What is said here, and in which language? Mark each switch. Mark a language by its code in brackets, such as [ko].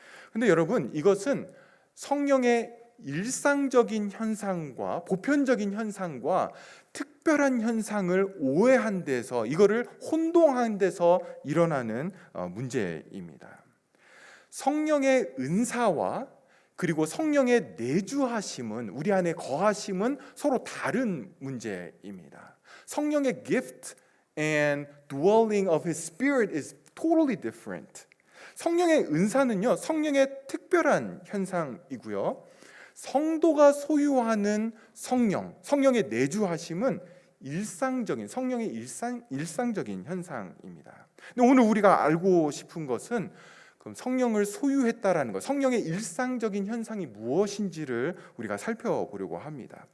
[ko] 근데 여러분 이것은 성령의 일상적인 현상과 보편적인 현상과 특별한 현상을 오해한 데서, 이거를 혼동한 데서 일어나는 문제입니다. 성령의 은사와 그리고 성령의 내주하심은, 우리 안에 거하심은 서로 다른 문제입니다. 성령의 [en] gift and dwelling of His Spirit is totally different. [ko] 성령의 은사는요, 성령의 특별한 현상이고요. 성도가 소유하는 성령의 내주하심은 성령의 일상적인 현상입니다. 근데 오늘 우리가 알고 싶은 것은 그럼 성령을 소유했다라는 것, 성령의 일상적인 현상이 무엇인지를 우리가 살펴보려고 합니다.